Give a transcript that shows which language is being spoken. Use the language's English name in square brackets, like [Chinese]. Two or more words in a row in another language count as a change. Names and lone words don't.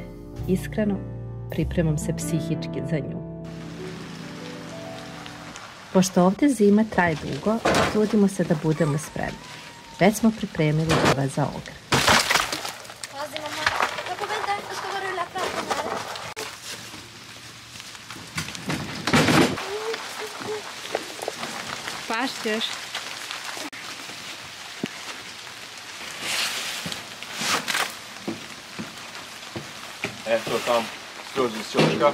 [Croatian] Iskreno, pripremam se psihički za nju. Pošto ovdje zima traje dugo, trudimo se da budemo spremni. Već smo pripremili drva za ogrev. [Italian] Pazi mamma, dopo 20 anni sto a rullare per mare. [Croatian] Pašćeš. Eto tam, skroz iz čočka.